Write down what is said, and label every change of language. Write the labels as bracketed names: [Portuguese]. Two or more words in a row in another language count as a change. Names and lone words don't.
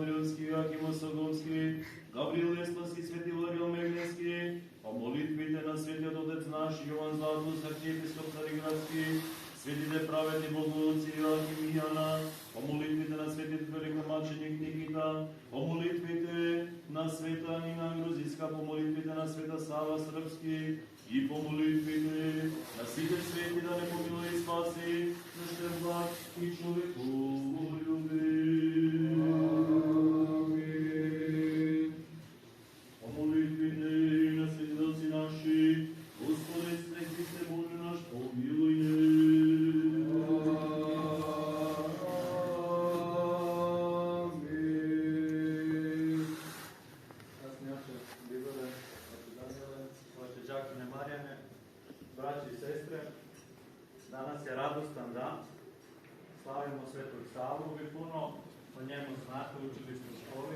[Macedonian] Рилски, Аким Осоговски, Гавриил Еславски, Свети Ларил Мегнески, по молитвите на Светиот Отец наш, Јован Златус, архиепископ Цариградски, светите праведни богоци Јоаким и Јана, по молитвите на светите великомаченик Никита, по молитвите на света Нина Грузиска, по молитвите на света Сава Српски и по молитвите на сите свети да не помилуј и спаси, нашите благ и човеколюби. По молитвите на светилци наши, Господи, Христе Боже наш, помилуј не. [Serbian] Braći i sestre, danas je radostan dan, slavimo Svetog Savu, vi puno o njemu znate, učili ste u školi.